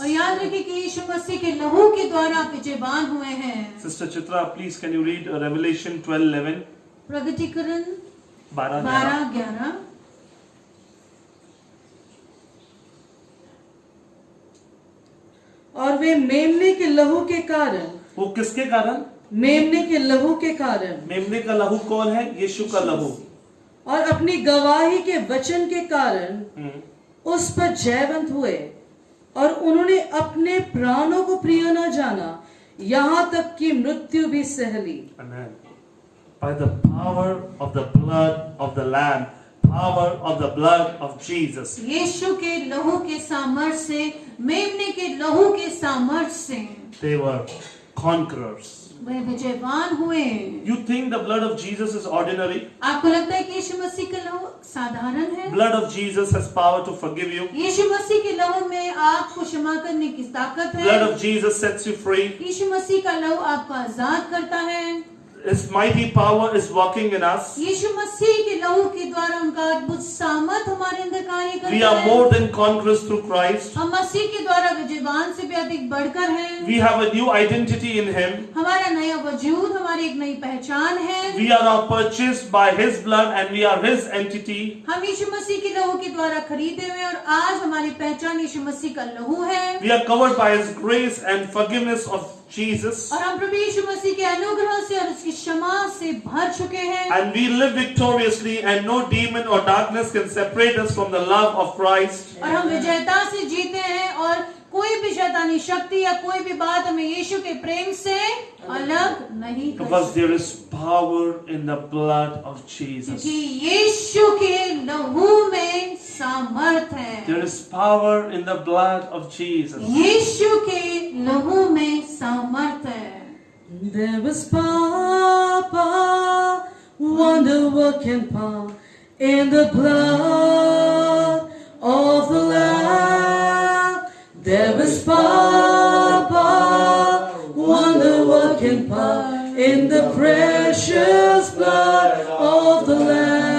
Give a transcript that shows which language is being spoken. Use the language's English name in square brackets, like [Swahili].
[Hindi] और याद रखिए कि यीशु मसीह के लहू के द्वारा आप विजयवान हुए हैं। [English] Sister Chitra, please can you read Revelation 12:11? [Hindi] प्रगटीकरण 12:11. 12:11। और वे मेमने के लहू के कारण, वो किसके कारण? मेमने के लहू के कारण, मेमने का लहू कौन है? यीशु का लहू। और अपनी गवाही के वचन के कारण उस पर जयवंत हुए और उन्होंने अपने प्राणों को प्रिय न जाना, यहाँ तक कि मृत्यु भी सह ली। [English] Amen. By the power of the blood of the Lamb, power of the blood of Jesus. [Hindi] यीशु के लहू के सामर्थ्य से, मेमने के लहू के सामर्थ्य से [English] They were conquerors. [Hindi] वे विजयवान हुए। [English] You think the blood of Jesus is ordinary? [Hindi] आपको लगता है कि यीशु मसीह का लहू साधारण है? [English] Blood of Jesus has power to forgive you. [Hindi] यीशु मसीह के लहू में आपको क्षमा करने की ताकत है। [English] Blood of Jesus sets you free. [Hindi] यीशु मसीह का लहू आपको आजाद करता है। [English] His mighty power is working in us. [Hindi] यीशु मसीह के लहू के द्वारा उनका अद्भुत सामर्थ हमारे अंदर कार्य करता है। [English] We are more than conquerors through Christ. [Hindi] हम मसीह के द्वारा विजयवान से भी अधिक बढ़कर हैं। [English] We have a new identity in Him. [Hindi] हमारा नया वजूद, हमारी एक नई पहचान है। [English] We are now purchased by His blood and we are His entity. [Hindi] हम यीशु मसीह के लहू के द्वारा खरीदे हुए और आज हमारी पहचान यीशु मसीह का लहू है। [English] We are covered by His grace and forgiveness of Jesus. [Hindi] और हम प्रभु यीशु मसीह के अनुग्रह से और उसकी क्षमा से भर चुके हैं। [English] And we live victoriously and no demon or darkness can separate us from the love of Christ. [Hindi] और हम विजयता से जीते हैं और कोई भी शैतानी शक्ति या कोई भी बात हमें यीशु के प्रेम से अलग नहीं कर [English] Because [Hindi] सकती। [English] there is power in the blood of Jesus. [Hindi] क्योंकि यीशु के लहू में सामर्थ है। [English] There is power in the blood of Jesus. [Hindi] यीशु के लहू में सामर्थ है। [English] There was power, wonder working power in the blood of the Lamb. There was power, wonder working power in the precious blood of the Lamb.